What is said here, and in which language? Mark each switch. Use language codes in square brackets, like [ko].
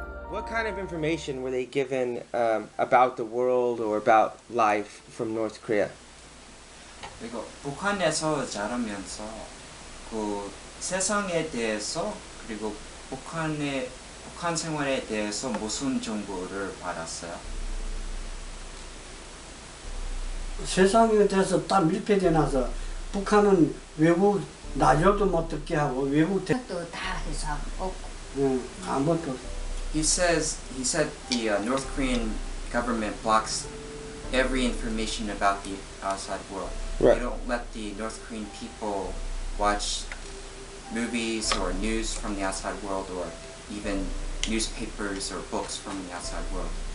[en] What kind of information were they given about the world or about life from North Korea? [ko] 그리고 북한에서 자라면서 그 세상에 대해서 그리고 북한 생활에 대해서 무슨 정보를 받았어요? 세상에 대해서 딱 밀폐돼 나서 북한은 외국 라디오도 못 듣게 하고 외국 그것도 다 해서 없고. 아무것도. [en] He said the North Korean government blocks every information about the outside world. Right. They don't let the North Korean people watch movies or news from the outside world or even newspapers or books from the outside world.